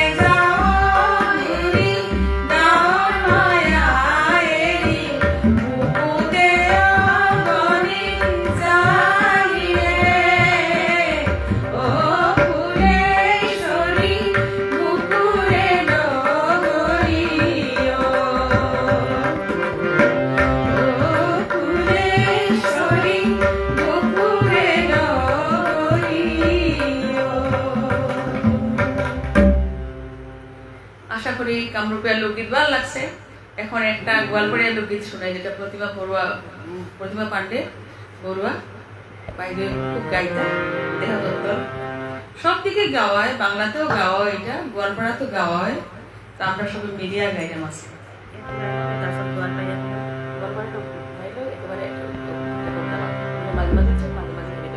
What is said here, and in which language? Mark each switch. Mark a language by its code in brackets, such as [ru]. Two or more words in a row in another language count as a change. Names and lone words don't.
[as] যাও ঘুৰি ডাঙৰ মায়ায় বুকুতে অগৰি জানিয়ে ও ফুলেশ্বৰী বুকুৰে লগৰিও ফুলেশ্বৰী বুকুৰে লগৰিও। [bn] আশা করি কামরূপীয় লোকগীত ভালো লাগছে। এখন একটা গোয়ালপাড়িয়া লোকগীত শোনাই, যেটা প্রতিমা পান্ডে বড়ুয়া বাইরে খুব গাইতা, দেহা দত্তর সব দিকে গাওয়া হয়, বাংলাতেও গাওয়া হয়, এটা গোয়ালপাড়াতেও গাওয়া হয়। তো আমরা সবাই মিডিয়া গাইলাম আজকে। তারপর গোয়ালপাড়িয়া একেবারে মাঝে মাঝে